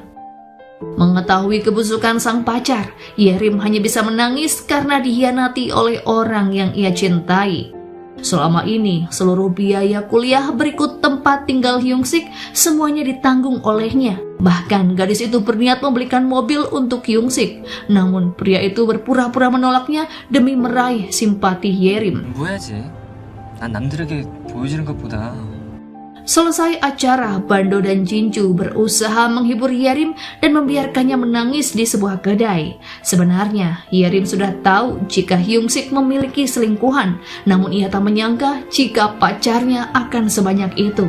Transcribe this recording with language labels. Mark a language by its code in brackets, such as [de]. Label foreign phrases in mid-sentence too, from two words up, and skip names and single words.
[id] Mengetahui kebusukan sang pacar, Yerim hanya bisa menangis karena dikhianati oleh orang yang ia cintai. Selama ini, seluruh biaya kuliah berikut tempat tinggal Hyunsik semuanya ditanggung olehnya. Bahkan gadis itu berniat membelikan mobil untuk Hyunsik. Namun pria itu berpura-pura menolaknya demi meraih simpati Yerim. [ko] 뭐 해야지? 난 남들에게 보여지는 것보다 [id] Selesai acara, Bando dan Jinju berusaha menghibur Yerim dan membiarkannya menangis di sebuah kedai. Sebenarnya, Yerim sudah tahu jika Hyung-sik memiliki selingkuhan, namun ia tak menyangka jika pacarnya akan sebanyak itu.